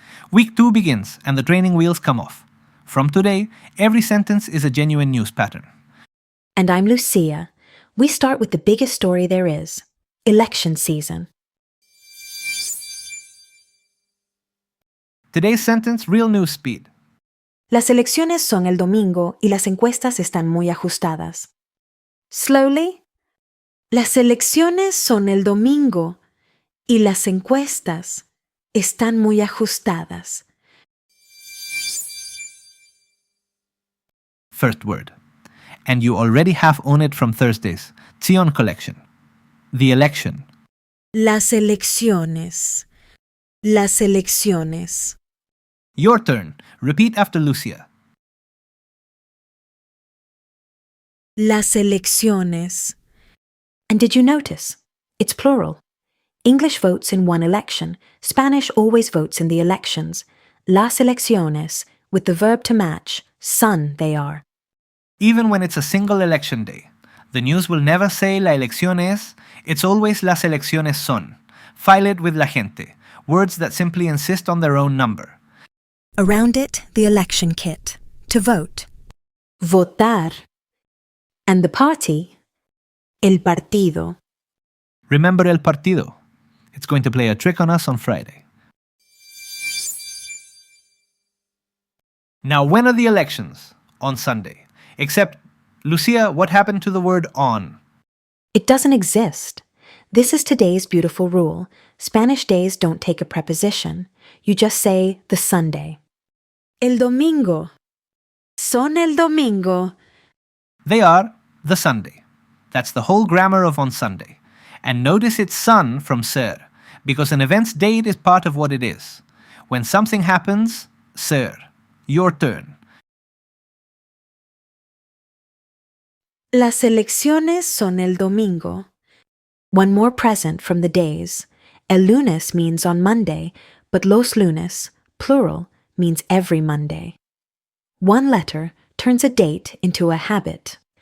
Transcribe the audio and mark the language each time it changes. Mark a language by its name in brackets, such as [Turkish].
[English] Week 2 begins and the training wheels come off. From today, every sentence is a genuine news pattern. And I'm Lucia. We start with the biggest story there is, election season. Today's sentence, real news speed. [Spanish] Las elecciones son el domingo y las encuestas están muy ajustadas. [English] Slowly. [Spanish] Las elecciones son el domingo y las encuestas están muy ajustadas. [English] First word. And you already have on it from Thursday's Zion collection. The election. [Spanish] Las elecciones. Las elecciones. [English] Your turn. Repeat after Lucia. [Spanish] Las elecciones. [English] And did you notice? It's plural. English votes in one election. Spanish always votes in the elections. [Spanish] Las elecciones, [English] with the verb to match, son they are. Even when it's a single election day, the news will never say [Spanish] la elección es, [English] it's always [Spanish] las elecciones son. [English] File it with la gente, words that simply insist on their own number. Around it, the election kit. To vote. Votar. And the party, el partido. Remember el partido. It's going to play a trick on us on Friday. Now, when are the elections? On Sunday. Except, Lucia, what happened to the word on? It doesn't exist. This is today's beautiful rule. Spanish days don't take a preposition. You just say the Sunday. [Spanish] El domingo. Son el domingo. [English] They are the Sunday. That's the whole grammar of on Sunday. And notice it's son from ser, because an event's date is part of what it is. When something happens, ser. Your turn. [Spanish] Las elecciones son el domingo. [English] One more present from the days. El lunes means on Monday, but los lunes, plural, means every Monday. One letter turns a date into a habit.